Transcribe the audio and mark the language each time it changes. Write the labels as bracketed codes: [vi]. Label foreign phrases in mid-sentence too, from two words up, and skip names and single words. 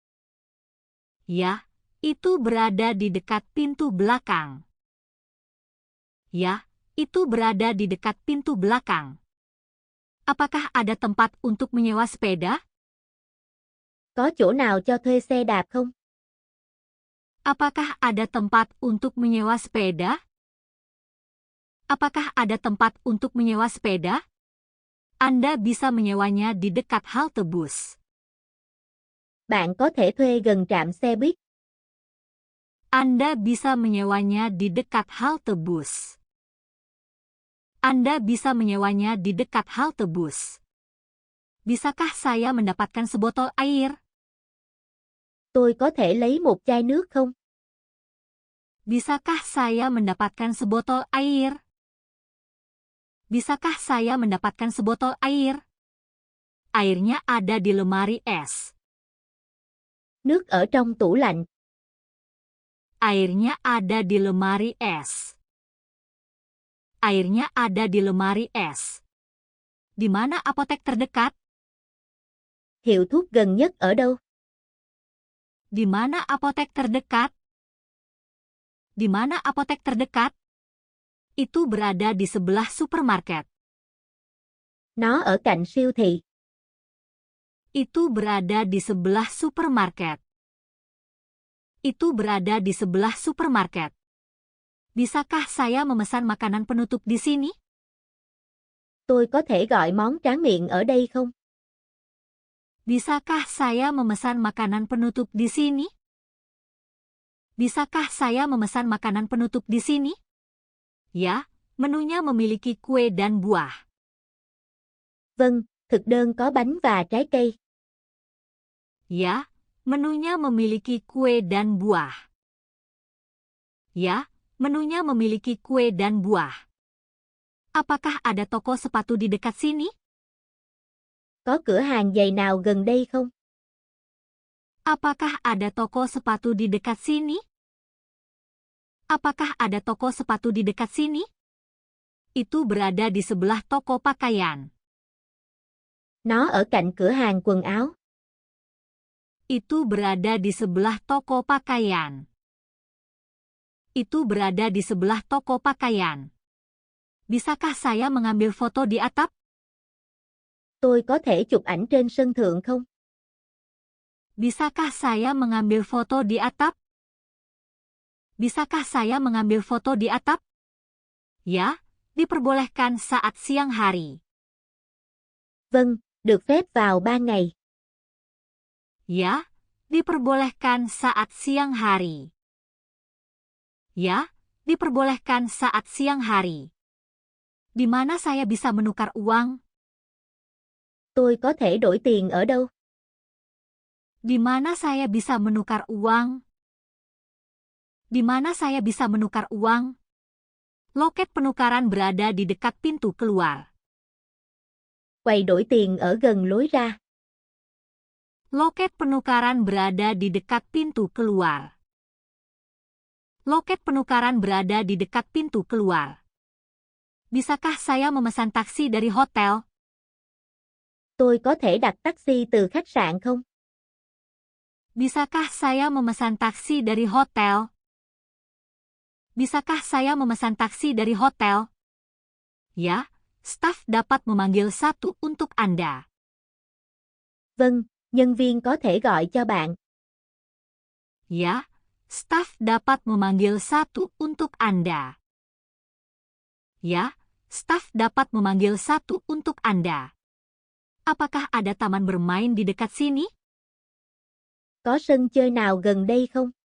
[id] Ya, itu berada di dekat pintu belakang. Ya, itu berada di dekat pintu belakang. Apakah ada tempat untuk menyewa sepeda? [vi] Có chỗ nào cho thuê xe đạp không? [id] Apakah ada tempat untuk menyewa sepeda? Apakah ada tempat untuk menyewa sepeda? Anda bisa menyewanya di dekat halte bus. [vi] Bạn có thể thuê gần trạm xe buýt. [id] Anda bisa menyewanya di dekat halte bus. Anda bisa menyewanya di dekat halte bus. Bisakah saya mendapatkan sebotol air? [vi] Tôi có thể lấy một chai nước không? [id] Bisakah saya mendapatkan sebotol air? Bisakah saya mendapatkan sebotol air? Airnya ada di lemari es. [vi] Nước ở trong tủ lạnh. [id] Airnya ada di lemari es. Airnya ada di lemari es. Di mana apotek terdekat? [vi] Hiệu thuốc gần nhất ở đâu? [id] Di mana apotek terdekat? Di mana apotek terdekat? Itu berada di sebelah supermarket. [vi] Nó ở cạnh siêu thị. [id] Itu berada di sebelah supermarket. Itu berada di sebelah supermarket. Bisakah saya memesan makanan penutup di sini? [vi] Tôi có thể gọi món tráng miệng ở đây không? [id] Bisakah saya memesan makanan penutup di sini? Bisakah saya memesan makanan penutup di sini? Ya, menunya memiliki kue dan buah. [vi] Vâng, thực đơn có bánh và trái cây. [id] Ya, menunya memiliki kue dan buah. Ya, menunya memiliki kue dan buah. Apakah ada toko sepatu di dekat sini? [vi] Có cửa hàng giày nào gần đây không? [id] Apakah ada toko sepatu di dekat sini? Apakah ada toko sepatu di dekat sini? Itu berada di sebelah toko pakaian. [vi] Nó ở cạnh cửa hàng quần áo. [id] Itu berada di sebelah toko pakaian. Itu berada di sebelah toko pakaian. Bisakah saya mengambil foto di atap? [vi] Tôi có thể chụp ảnh trên sân thượng không? [id] Bisakah saya mengambil foto di atap? Bisakah saya mengambil foto di atap? Ya, diperbolehkan saat siang hari. [vi] Vâng, được phép vào ban ngày. [id] Ya, diperbolehkan saat siang hari. Ya, diperbolehkan saat siang hari. Di mana saya bisa menukar uang? [vi] Tôi có thể đổi tiền ở đâu? [id] Di mana saya bisa menukar uang? Di mana saya bisa menukar uang? Loket penukaran berada di dekat pintu keluar. [vi] Quầy đổi tiền ở gần lối ra. [id] Loket penukaran berada di dekat pintu keluar. Loket penukaran berada di dekat pintu keluar. Bisakah saya memesan taksi dari hotel? [vi] Tôi có thể đặt taxi từ khách sạn không? [id] Bisakah saya memesan taksi dari hotel? Bisakah saya memesan taksi dari hotel? Ya, staf dapat memanggil satu untuk Anda. [vi] Vâng, nhân viên có thể gọi cho bạn. [id] Ya, staf dapat memanggil satu untuk Anda. Ya, staf dapat memanggil satu untuk Anda. Apakah ada taman bermain di dekat sini? [vi] Có sân chơi nào gần đây không?